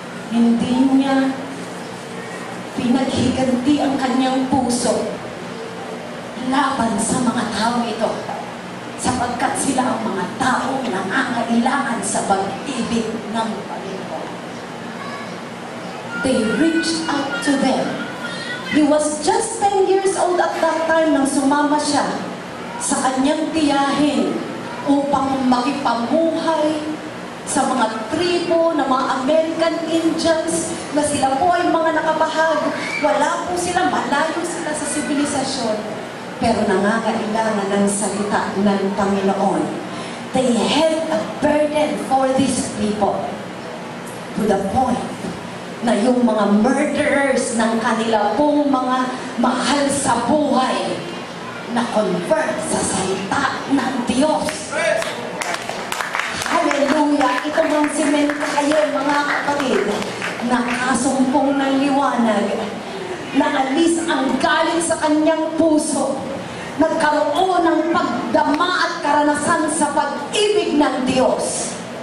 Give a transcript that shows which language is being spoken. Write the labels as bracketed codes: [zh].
[tl] Hindi niya pinaghiganti ang kanyang puso laban sa mga tao ito, sapagkat sila ang mga taong nangangailangan sa pag-ibig ng Panginoon. [en] They reached out to them. He was just 10 years old at that time [tl] nang sumama siya sa kanyang tiyahin upang makipamuhay sa mga tribo ng mga American Indians na sila po ay mga nakabahag. Wala po sila, malayo sila sa sibilisasyon. Pero nangangailangan ng salita ng Panginoon. [en] They had a burden for these people. To the point [tl] na yung mga murderers ng kanila pong mga mahal sa buhay na convert sa salita ng Diyos. Hallelujah! Ito mang si Menkaye, mga kapatid, nakasumpong ng liwanag, naalis ang galing sa kanyang puso, nagkaroon ng pagdama at karanasan sa pag-ibig ng Diyos.